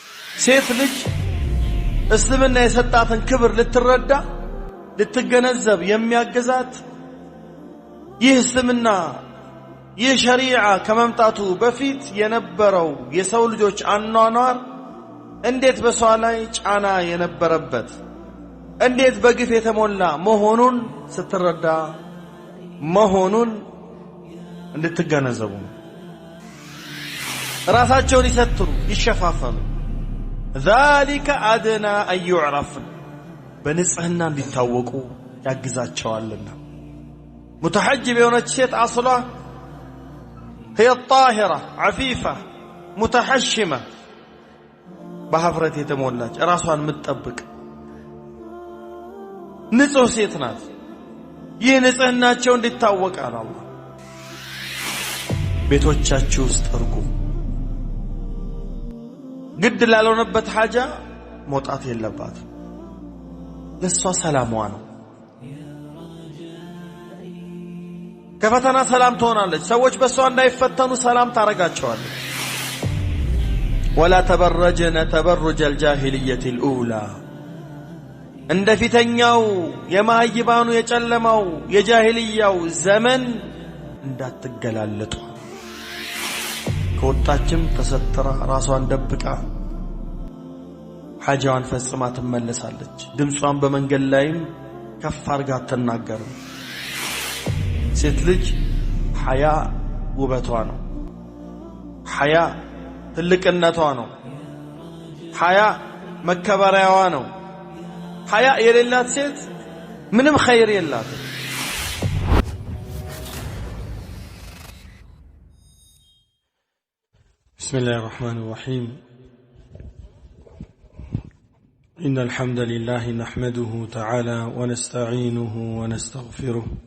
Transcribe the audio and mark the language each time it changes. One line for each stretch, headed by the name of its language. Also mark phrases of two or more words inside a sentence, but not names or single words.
Amharic: ሴት ልጅ እስልምና የሰጣትን ክብር ልትረዳ ልትገነዘብ የሚያገዛት ይህ እስልምና ይህ ሸሪዓ ከመምጣቱ በፊት የነበረው የሰው ልጆች አኗኗር እንዴት በሰው ላይ ጫና የነበረበት እንዴት በግፍ የተሞላ መሆኑን ስትረዳ መሆኑን እንድትገነዘቡ ራሳቸውን ይሰትሩ ይሸፋፈኑ
Arabic: ذلك أدنى أن يعرف
Amharic: በንጽህና እንዲታወቁ ያግዛቸዋልና متحجب የሆነች ሴት አስሏ
Arabic: هي الطاهرة عفيفة متحشمة
Amharic: በሀፍረት የተሞላች ራሷን የምትጠብቅ ንጹህ ሴት ናት ይህ ንጽህናቸው እንዲታወቅ አላህ ቤቶቻችሁ ውስጥ እርጉ ግድ ላልሆነበት ሐጃ መውጣት የለባት ለሷ ሰላሟ ነው ከፈተና ሰላም ትሆናለች ሰዎች በሷ እንዳይፈተኑ ሰላም ታረጋቸዋለች
Arabic: ولا تبرجن تبرج الجاهلية الأولى عند
Amharic: ፊተኛው የማይባኑ የጨለማው የጃሂልያው ዘመን እንዳትገላለጡ ከወጣችም ተሰተራ ራሷን ደብቃ ሐጃዋን ፈጽማ ትመለሳለች ድምጿን በመንገድ ላይም ከፍ አርጋ ተናገረ ሴት ልጅ ሐያ ውበቷ ነው ሐያ ትልቅነቷ ነው ሐያ መከበሪያዋ ነው ሐያ የሌላት ሴት ምንም ኸይር የላትም
Arabic: بسم الله الرحمن الرحيم إن الحمد لله نحمده تعالى ونستعينه ونستغفره